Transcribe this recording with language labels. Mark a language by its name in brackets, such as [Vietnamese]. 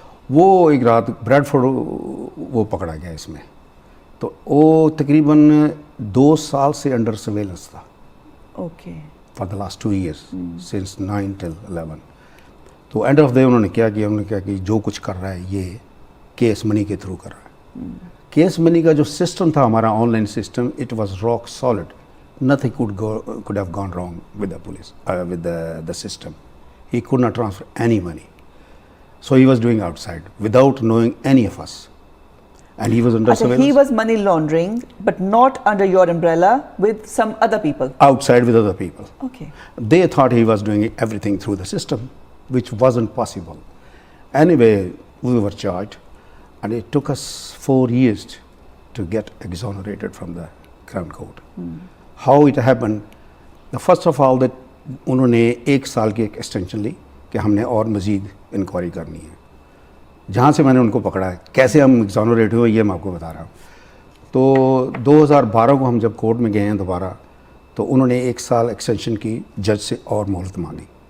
[Urdu] وہ ایک رات بریڈ فورڈ وہ پکڑا گیا اس میں, تو وہ تقریباً 2 سال سے انڈر سرویلنس تھا. Okay. [English] for the last 2 years, since 9 till 11. [Urdu] تو [English] end of day [Urdu] انہوں نے کیا کیا, انہوں نے کیا کہ جو کچھ کر رہا ہے یہ کیس منی کے تھرو کر رہا ہے. کیس منی کا جو سسٹم تھا ہمارا on line system, [English] It was rock solid. Nothing could have gone wrong with the police, with the system. He could not transfer any money. So he was doing outside without knowing any of us. And he was under surveillance. He was money laundering, but not under your umbrella, with some other people. Outside with other people. Okay. They thought he was doing everything through the system, which wasn't possible. Anyway, we were charged, and it took us 4 years to get exonerated from the Crown Court. How it happened, the first of all that [Urdu] انہوں نے 1 سال کی ایک extension لی کہ ہم نے اور مزید انکوائری کرنی ہے. جہاں سے میں نے ان کو پکڑا ہے, کیسے ہم ایگزونریٹ ہوئے یہ میں آپ کو بتا رہا ہوں. تو 2012 کو ہم جب کورٹ میں گئے ہیں دوبارہ, تو انہوں نے 1 سال ایکسٹینشن کی, جج سے اور مہلت مانگی.